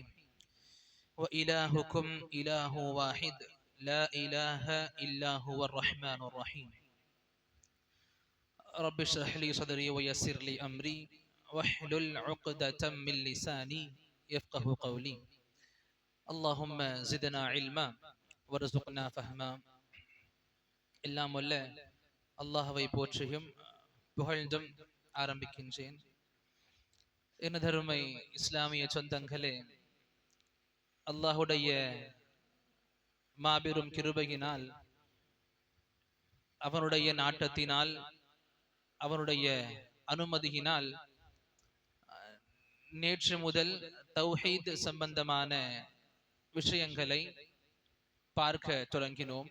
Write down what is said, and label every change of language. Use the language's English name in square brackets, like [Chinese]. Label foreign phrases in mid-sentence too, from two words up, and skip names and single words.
[Arabic] وإلهكم إله واحد لا إله إلا هو الرحمن الرحيم. رب اشرح لي صدري ويسر لي أمري واحلل عقدة من لساني يفقه قولي. اللهم زدنا علما وارزقنا فهما. [Tamil] எல்லாம் வல்ல அல்லாஹ்வை போற்றியும் புகழ்ந்தும் ஆரம்பிக்கின்றேன். எனதருமை இஸ்லாமிய சொந்தங்களே, அல்லாஹுடைய மாபெரும் கிருபையினால், அவனுடைய நாட்டத்தினால், அவனுடைய அனுமதியினால் நேற்று முதல் தௌஹீத் சம்பந்தமான விஷயங்களை பார்க்க தொடங்கினோம்.